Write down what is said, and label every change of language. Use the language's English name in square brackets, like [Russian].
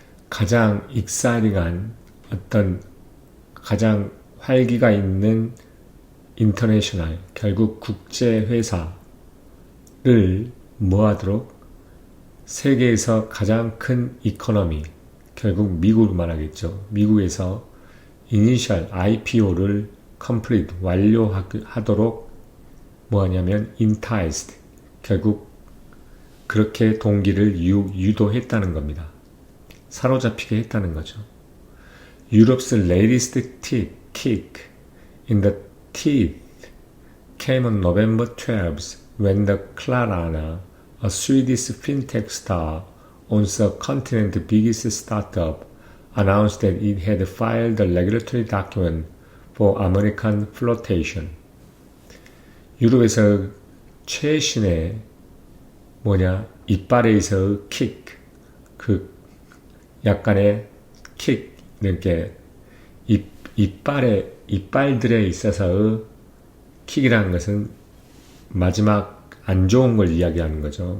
[Korean] 가장 익사이링한 어떤 가장 활기가 있는 인터내셔널, 결국 국제 회사를 뭐하도록 세계에서 가장 큰 이코노미, 결국 미국을 말하겠죠. 미국에서 이니셜 IPO를 complete, 완료하도록 뭐하냐면 enticed, 결국 그렇게 동기를 유도했다는 겁니다. 사로잡히게 했다는 거죠. [English] Europe's latest kick in the teeth came on November 12th when the Klarna, a Swedish fintech star, owns the continent's biggest startup, announced that it had filed a regulatory document for American flotation. [Korean] 유럽에서 최신의 이빨에서의 킥, 그 약간의 킥, 이렇게 이빨들에 있어서의 킥이라는 것은 마지막 안 좋은 걸 이야기하는 거죠.